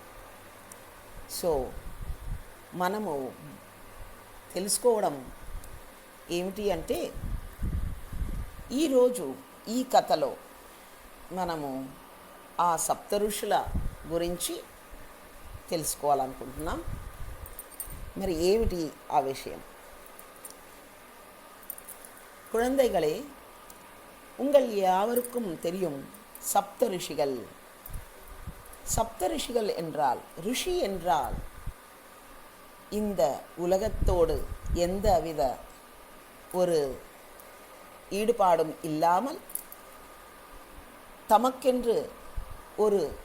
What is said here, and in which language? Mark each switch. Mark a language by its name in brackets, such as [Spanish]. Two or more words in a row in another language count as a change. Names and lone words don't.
[Telugu] సో మనము తెలుసుకోవడం ఏమిటి అంటే, ఈరోజు ఈ కథలో మనము ఆ సప్త ఋషుల గురించి తెలుసుకోవాలనుకుంటున్నాం. మరి ఏమిటి ఆ விஷயம்? [Tamil] குழந்தைகளே, உங்கள் யாவருக்கும் தெரியும் சப்த ரிஷிகள். சப்த ரிஷிகள் என்றால், ரிஷி என்றால் இந்த உலகத்தோடு எந்தவித ஒரு ஈடுபாடும் இல்லாமல் தமக்கென்று ஒரு